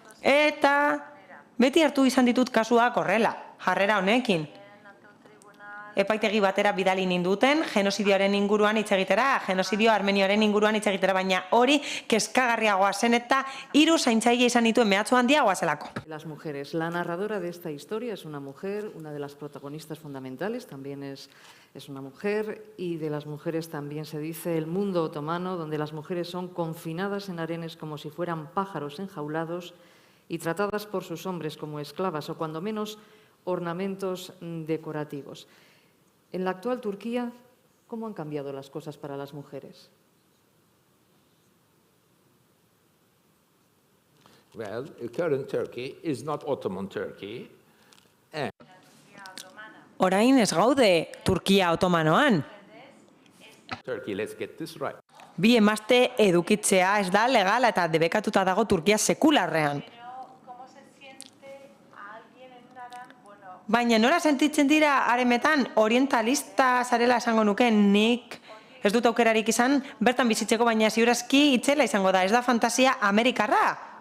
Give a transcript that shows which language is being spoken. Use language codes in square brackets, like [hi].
[eu] Eta beti hartu izan ditut kasuak horrela, jarrera honekin. Epaitegi batera bidali ninduten, genozidioaren inguruan hitz egitera, genozidio armenioaren inguruan hitz egitera, baina hori kezkagarriagoa zen eta 3 zaintzaile izan dituen mehatxu handiagoa zelako. [es] Las mujeres. La narradora de esta historia es una mujer, una de las protagonistas fundamentales también es una mujer, y de las mujeres también se dice el mundo otomano, donde las mujeres son confinadas en harenes como si fueran pájaros enjaulados y tratadas por sus hombres como esclavas o cuando menos ornamentos decorativos. En la actual Turquía, ¿cómo han cambiado las cosas para las mujeres? [en] Well, current Turkey is not Ottoman Turkey. [eu] Orain ez gaude Turkia otomanoan. [en] Turkey, let's get this right. [eu] Bi emazte edukitzea ez da legala eta debekatuta dago Turkia sekularrean. Baina nola sentitzen dira haremetan orientalista zarela esango nuke, nik ez dut aukerarik izan bertan bizitzeko, baina ziurazki itzela izango da, ez da fantasia amerikarra.